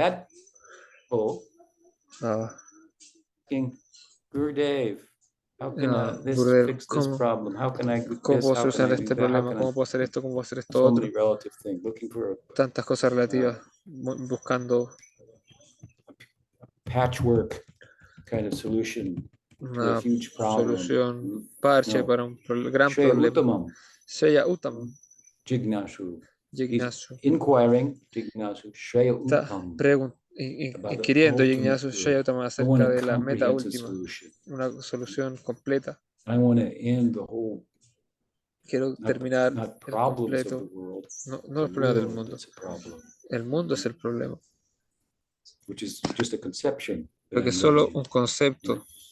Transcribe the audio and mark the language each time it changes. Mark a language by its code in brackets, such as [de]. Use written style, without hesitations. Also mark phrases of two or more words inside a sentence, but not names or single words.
[es] Gurudev, ¿cómo puedo solucionar este problema? ¿Cómo puedo hacer esto? ¿Cómo puedo hacer esto otro? Tantas cosas relativas, buscando [en] patchwork kind of solution, [es] una solución parche para un gran problema. [sa] Shaya Uttama. [es] Jignasu. Inquiring, [sa] Jignasu, Shaya Uttama. [es] Inquiriendo [sa] Jignasu Shaya Uttama [es] acerca de la meta última, una solución completa. Quiero terminar el completo, no los problemas del mundo. El mundo es el problema. Porque es solo un concepto.